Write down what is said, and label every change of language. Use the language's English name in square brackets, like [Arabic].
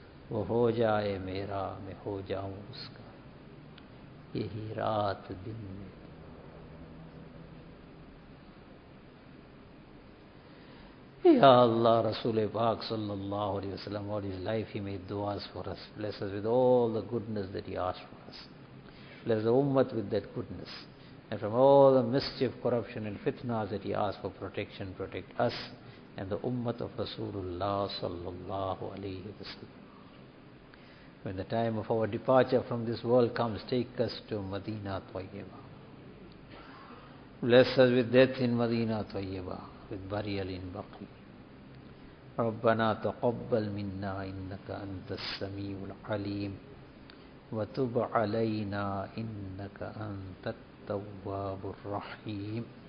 [Urdu] وہ ہو جائے میرا, میں ہو جاؤں اس کا. یہی رات دن میں یا اللہ, رسول پاک صلی اللہ علیہ وسلم, [English] all his life he made duas for us. Bless us with all the goodness that he asked for us. Bless the ummat with that goodness. And from all the mischief, corruption and fitnas that he asked for protection, protect us and the ummah of Rasulullah sallallahu alayhi wa sallam. When the time of our departure from this world comes, take us to Madina Tayyibah. Bless us with death in Madina Tayyibah, with burial in Baqi. [Arabic] Rabbana taqabbal minna innaka antas samiul alim wa tub alayna innaka antat التواب الرحيم